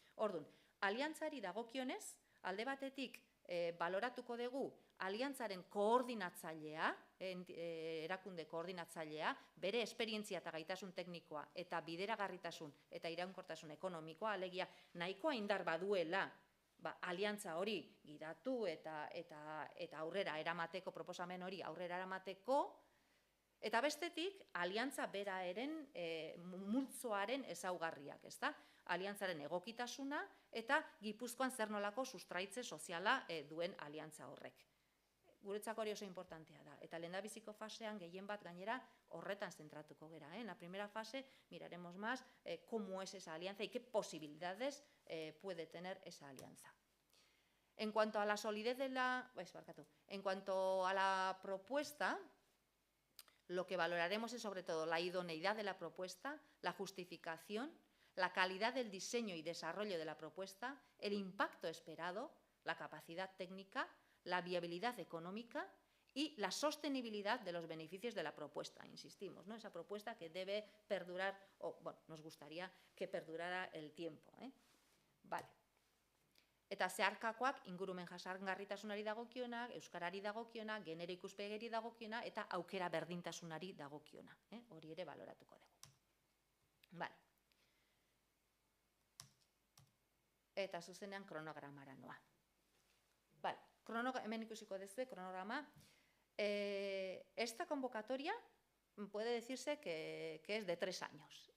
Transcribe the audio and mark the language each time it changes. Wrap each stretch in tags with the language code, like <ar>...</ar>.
<eu>Orduan, aliantzari dagokionez, alde batetik baloratuko dugu aliantzaren koordinatzailea, erakunde koordinatzailea, bere esperientzia eta gaitasun teknikoa eta bideragarritasun eta iraunkortasun ekonomikoa, alegia nahikoa indar baduela aliantza hori gidatu eta aurrera eramateko, proposamen hori aurrera eramateko, eta bestetik aliantza beraeren multzoaren ezaugarriak, ezta? Aliantzaren egokitasuna eta Gipuzkoan zer nolako sustraitze soziala duen aliantza horrek. Guretzako hori oso importantea da. Eta lehendabiziko fasean gehien bat gainera horretan zentratuko gera.</eu> <es>En la primera fase miraremos más cómo es esa alianza y qué posibilidades puede tener esa alianza. En cuanto a la solidez de en cuanto a la propuesta, lo que valoraremos es sobre todo la idoneidad de la propuesta, la justificación, la calidad del diseño y desarrollo de la propuesta, el impacto esperado, la capacidad técnica, la viabilidad económica y la sostenibilidad de los beneficios de la propuesta, insistimos, ¿no? Esa propuesta que debe perdurar, o bueno, nos gustaría que perdurara el tiempo. Vale.</es> <eu>Eta zeharkakoak ingurumen jasangarritasunari dagokiona, euskarari dagokiona, genero ikuspegiri dagokiona eta aukera berdintasunari dagokiona. Hori ere baloratuko dugu. Vale. Eta zuzenean kronogramara noa. Vale. Hemen ikusiko dezue kronograma.</eu> <es>Esta convocatoria puede decirse que es de 3 años.</es>